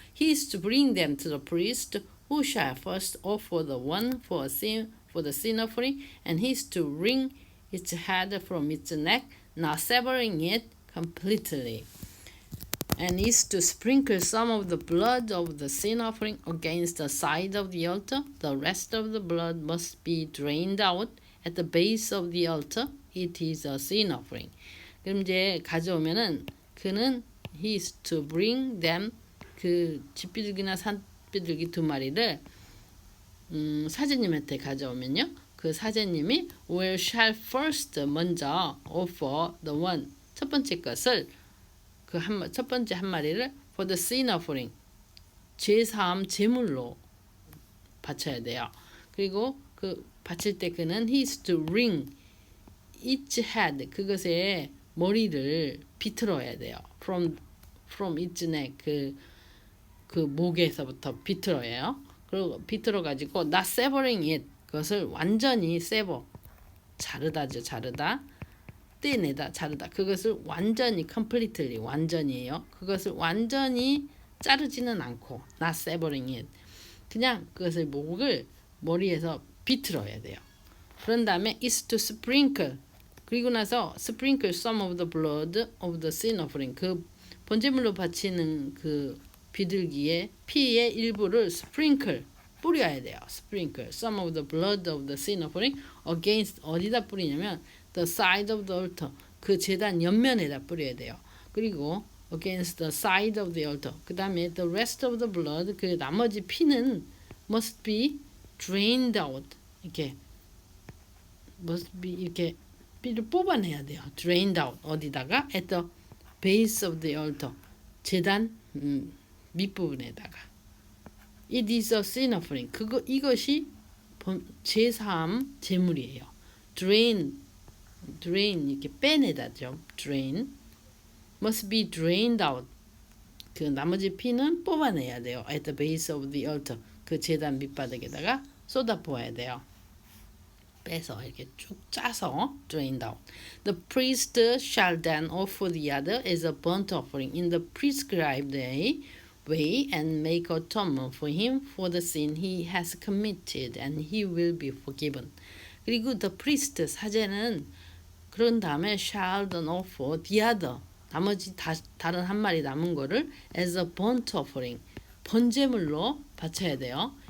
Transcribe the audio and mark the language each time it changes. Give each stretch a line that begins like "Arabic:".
English: He is to bring them to the priest, who shall first offer the one for the sin offering, and he is to wring its head from its neck, not severing it completely, and is to sprinkle some of the blood of the sin offering against the side of the altar. The rest of the blood must be drained out at the base of the altar. It is a sin offering.
Korean: 그럼 이제 가져오면은 그는
English: he is to bring them
Korean: 그 집비둘기나 산비둘기 두 마리를 사제님한테 가져오면요. 그 사제님이
English: shall first
Korean: 먼저
English: offer the one
Korean: 첫 번째 것을 첫 번째 한 마리를
English: for the sin offering
Korean: 제사함 제물로 바쳐야 돼요. 그리고 그 바칠 때 그는
English: he is to wring its head
Korean: 그것의 머리를 비틀어야 돼요.
English: from its neck
Korean: 그 목에서부터 비틀어요. 그리고 비틀어 가지고
English: not severing it
Korean: 그것을 완전히 sever 자르다죠. 자르다 떼내다 자르다 그것을 완전히 completely 완전히예요. 그것을 완전히 자르지는 않고
English: not severing it
Korean: 그냥 그것을 목을 머리에서 비틀어야 돼요. 그런 다음에
English: is to sprinkle
Korean: 그리고 나서
English: sprinkle some of the blood of the sin offering
Korean: 그 번제물로 바치는 그 비둘기의 피의 일부를 sprinkle 뿌려야 돼요.
English: sprinkle some of the blood of the sin offering against
Korean: 어디다 뿌리냐면
English: the side of the altar
Korean: 그 제단 옆면에다 뿌려야 돼요. 그리고
English: against the side of the altar
Korean: 그 다음에
English: the rest of the blood
Korean: 그 나머지 피는
English: must be drained out 이렇게 must be
Korean: 이렇게 피를 뽑아내야 돼요.
English: drained out
Korean: 어디다가
English: at the base of the altar
Korean: 제단 밑부분에다가
English: it is a sin offering
Korean: 이것이 제사함 제물이에요. drain 이렇게 빼내다죠. drain
English: must be drained out
Korean: 그 나머지 피는 뽑아내야 돼요.
English: at the base of the altar
Korean: 그 제단 밑바닥에다가 쏟아 부어야 돼요. 빼서 이렇게 쭉 짜서
English: drained out. The priest shall then offer the other as a burnt offering in the prescribed way and make atonement for him for the sin he has committed and he will be forgiven.
Korean: 그리고
English: the priest
Korean: 사제는 그런 다음에
English: shall then offer the other
Korean: 나머지 다른 한 마리 남은 거를
English: as a burnt offering
Korean: 번제물로 바쳐야 돼요.